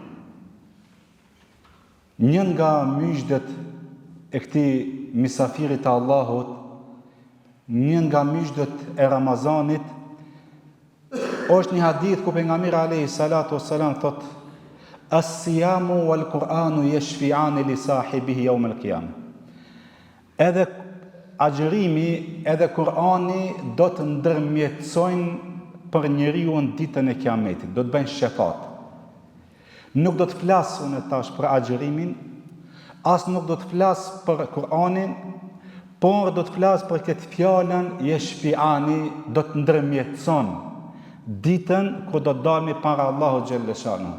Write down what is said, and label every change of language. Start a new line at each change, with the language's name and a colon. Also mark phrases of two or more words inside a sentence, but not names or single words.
Albanian: Një nga miqtë e këtij mysafirit të Allahut, një nga miqtë e Ramazanit, është një hadith ku pejgamberi
Arabic: عليه الصلاة والسلام
Albanian: thotë:
Arabic: "الصيام والقرآن يشفعان لصاحبه يوم القيامة."
Albanian: Edhe agjërimi, edhe Kur'ani do të ndërmjetësojnë për njeriu në ditën e Kiametit, do të bëjnë shefat. Nuk do të flas unë tash për agjërimin, as nuk do të flas për Kur'anin, por do të flas për këtë fjalën yashfi'ani, do të ndërmjetëson ditën kur do të dalmi para Allahu
Arabic: جل شأنه.